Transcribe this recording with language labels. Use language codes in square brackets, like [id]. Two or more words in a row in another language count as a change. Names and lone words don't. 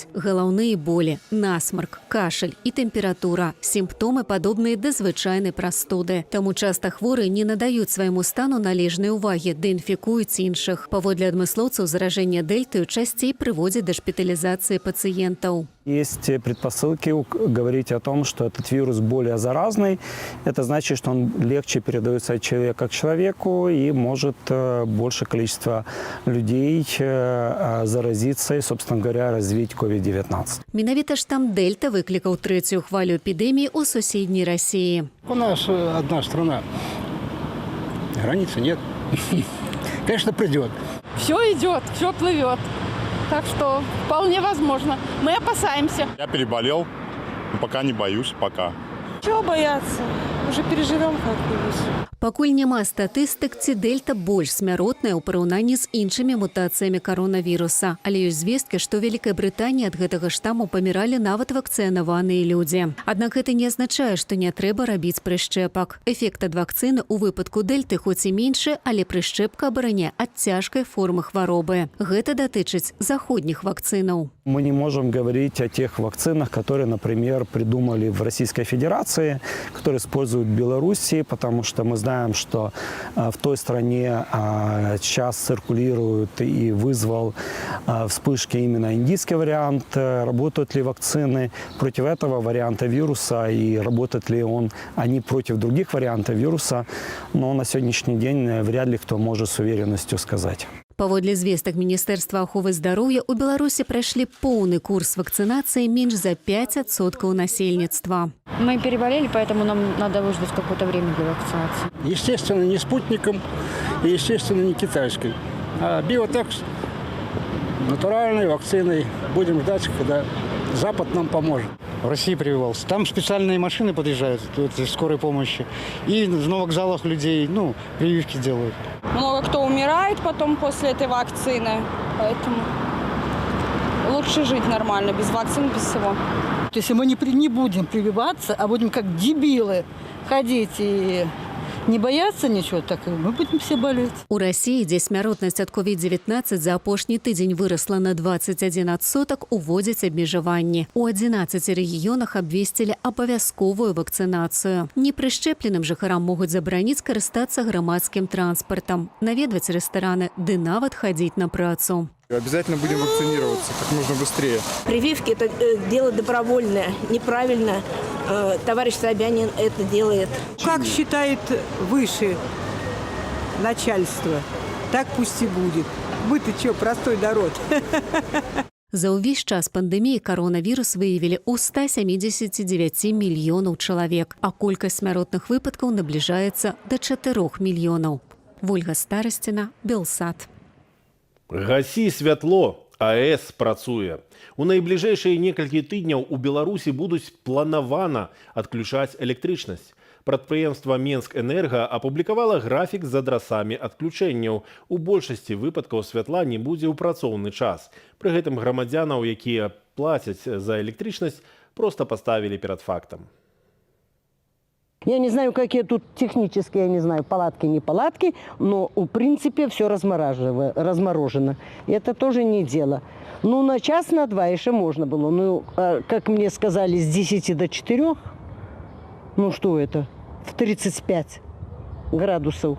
[be] Галаўныя болі, насмарк, кашаль і тэмпература – сімптомы падобныя да звычайнай прастуды. Таму часта хворыя не надаюць свайму стану належнай увагі, ды інфікуюць іншых. Паводле адмыслоўцаў, заражэнне дельтаю часцей прыводзіць да шпіталізацыі пацыентаў. [ru] Есть предпосылки говорить о том, что этот вирус более заразный. Это значит, что он легче передается от человека к человеку и может большее количество людей заразиться и, собственно говоря, развить COVID-19. [be] Менавіта штам Дельта выклікаў трэцюю хвалю эпідэміі ў суседняй Расіі. [ru] У нас одна страна. Границы нет. Конечно, придет. Все идет, все плывет. Так что вполне возможно. Мы опасаемся. Я переболел, но пока не боюсь, пока. Чего бояться? Уже переживем как-нибудь. [be] Пакуль няма статыстык, ці дельта больш смяротная ў параўнанні з іншымі мутацыямі каронавіруса. Але ёсць звесткі, што ў Вялікай Брытаніі ад гэтага штаму паміралі нават вакцынаваныя людзі. Аднак гэта не азначае, што не трэба рабіць прышчэпак. Эфект ад вакцыны ў выпадку дельты хоць і меншы, але прышчэпка абараняе ад цяжкай формы хваробы. Гэта датычыць заходніх вакцынаў. [ru] Мы не можем говорить о тех вакцинах, которые, например, придумали в Российской Федерации, которые используют в Беларуси, потому что мы знаем, что в той стране сейчас циркулирует и вызвал вспышки именно индийский вариант. Работают ли вакцины против этого варианта вируса и работает ли они против других вариантов вируса, но на сегодняшний день вряд ли кто может с уверенностью сказать. [be] Паводле звестак Міністэрства аховы здароўя, у Беларусі прайшлі поўны курс вакцынацыі менш за 5% насельніцтва. [ru] Мы переболели, поэтому нам надо выждать какое-то время для вакцинации. Естественно, не спутником и, естественно, не китайской. А биотекс натуральной вакциной. Будем ждать, когда Запад нам поможет. В России прививался. Там специальные машины подъезжают, скорой помощи. И на вокзалах людей, прививки делают. Много кто умирает потом после этой вакцины. Поэтому лучше жить нормально, без вакцин, без всего. Если мы не будем прививаться, а будем как дебилы ходить и не бояться ничего, так мы будем все болеть. [be] У Расіі, дзе смяротнасць ад COVID-19 за апошні тыдзень вырасла на 21%, уводзяць абмежаванні. У 11 рэгіёнах абвесцілі абавязковую вакцынацыю. Непрышчэпленым жыхарам могуць забараніць карыстацца грамадскім транспартам, наведваць рэстараны, ды нават хадзіць на працу. [ru] Обязательно будем вакцинироваться как можно быстрее. Прививки – это дело добровольное, неправильно. Товарищ Собянин это делает. Как считает выше начальство, так пусть и будет. Мы-то что, простой народ. [be] За ўвесь час пандэміі каронавірус выявілі ў 179 мільёнаў чалавек, а колькасць смяротных выпадкаў набліжаецца да 4 мільёнаў. Ольга Старсціна, Белсат. Гасі святло. АЭС працуе. У найбліжэйшыя некалькі тыдняў у Беларусі будуць планавана адключаць электрычнасць. Прадпрыемства Менскэнерга апублікавала графік з адрасамі адключэнняў. У большасці выпадкаў святла не будзе ў працоўны час. Пры гэтым грамадзянаў, якія плацяць за электрычнасць, проста [ru] поставили перед фактом. Я не знаю, какие тут технические, я не знаю, палатки, не палатки, но в принципе все разморожено. И это тоже не дело. Ну, на час, на два еще можно было. Ну, как мне сказали, с 10 до 4, ну что это, в 35 градусов.